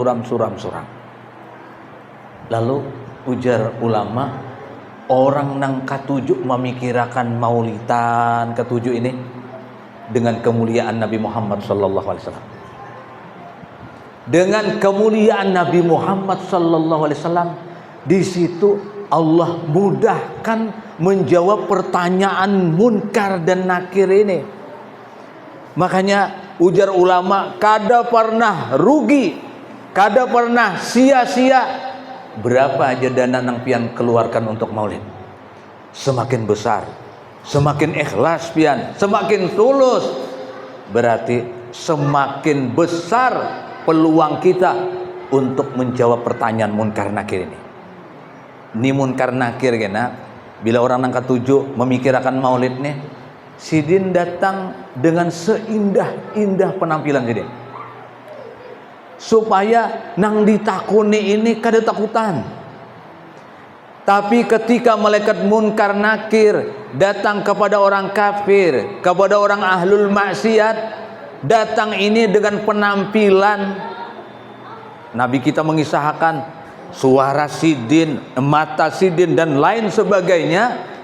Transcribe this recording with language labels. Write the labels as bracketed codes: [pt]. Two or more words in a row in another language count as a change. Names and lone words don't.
[id] Lalu ujar ulama, orang nang ketujuh memikirkan maulidan ketujuh ini dengan kemuliaan Nabi Muhammad [ar] صلى الله عليه وسلم. [id] Dengan kemuliaan Nabi Muhammad [ar] صلى الله عليه وسلم, [id] di situ Allah mudahkan menjawab pertanyaan munkar dan nakir ini. Makanya ujar ulama, [bjn] kada pernah rugi, kada pernah sia-sia [id] berapa aja dana [bjn] nang pian keluarkan [id] untuk maulid. Semakin besar, semakin ikhlas pian, semakin tulus, berarti semakin besar peluang kita untuk menjawab pertanyaan munkar nakir ini. Ini munkar nakir kena, bila orang nang ketujuh memikirkan maulid nih, Sidin datang dengan seindah-indah penampilan Sidin, supaya [bjn] nang ditakuni ini kada takutan. [id] Tapi ketika malaikat munkar nakir datang kepada orang kafir, kepada orang ahlul maksiat, datang ini dengan penampilan, Nabi kita mengisahkan suara Sidin, mata Sidin dan lain sebagainya.